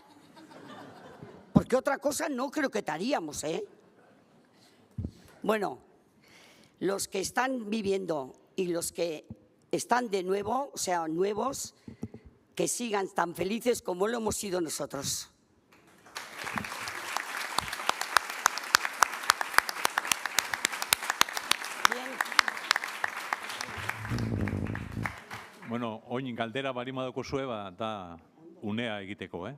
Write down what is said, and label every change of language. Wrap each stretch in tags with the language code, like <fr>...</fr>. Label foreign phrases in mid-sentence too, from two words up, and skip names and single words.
<es>Porque otra cosa no creo que te haríamos, ¿eh? Bueno, los que están viviendo y los que están de nuevo, o sea, nuevos, que sigan tan felices como lo hemos sido nosotros.</es> <eu>Bueno, oin galdera bali badaukozue, da unea egiteko, ¿eh?</eu>